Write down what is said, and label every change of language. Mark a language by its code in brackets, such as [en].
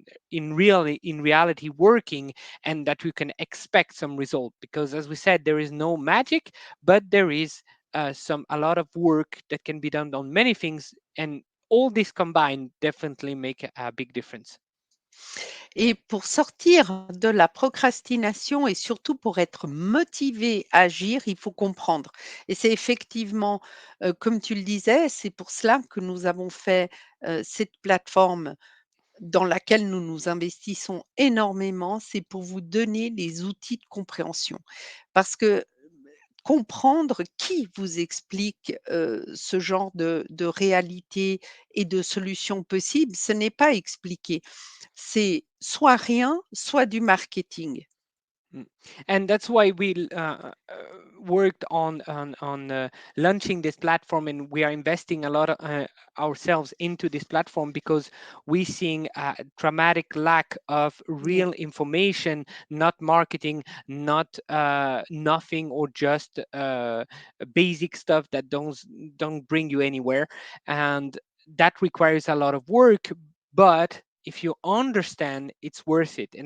[en] in reality working, and that we can expect some result, because as we said, there is no magic, but there is some a lot of work that can be done on many things, and all this combined definitely make a big difference. [fr] Et pour sortir de la procrastination et surtout pour être motivé à agir, il faut comprendre. Et c'est effectivement, comme tu le disais, c'est pour cela que nous avons fait, cette plateforme dans laquelle nous nous investissons énormément. C'est pour vous donner les outils de compréhension. Parce que comprendre qui vous explique, ce genre de réalité et de solutions possibles, ce n'est pas expliquer. C'est soit rien, soit du marketing. Mm. [en] And that's why we worked on launching this platform, and we are investing a lot of, ourselves into this platform because we seeing a dramatic lack of Yeah. real information, not marketing, not nothing, or just basic stuff that don't bring you anywhere, and that requires a lot of work, but if you understand, it's worth it.